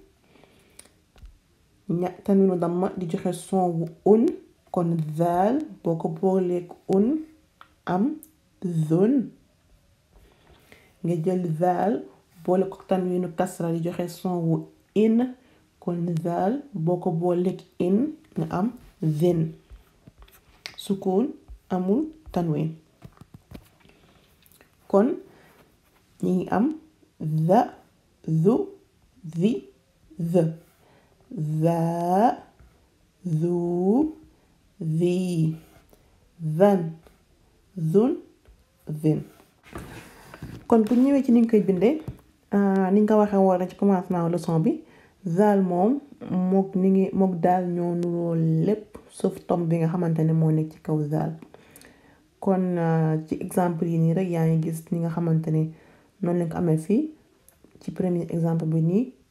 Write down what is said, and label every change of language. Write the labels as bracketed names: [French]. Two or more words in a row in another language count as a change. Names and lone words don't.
[Wolof] tanwinu damma di joxe son wu un kon zaal boo ko booleek un am zun nga jël zaal boole ko tanwinu kasra di joxe son wu in kon zaal boo ko booleek in nga am zin sukun amul tanwin kon ñi ngi am za zu zi z za zu zi zan zun zin kon bu ñëwee ci ni nga koy bindee ni nga ko waxee woon ci [French] commencement leçon [Wolof] bi zaal moom mook daal ñoo nuroo lépp sauf tom bi nga xamante ne moo nekk ci kaw zaal kon ci exemple yi nii rek yaa ngi gis ni nga xamante ne noonu lañ ko amee fii ci [French] premier exemple [Wolof] bi nii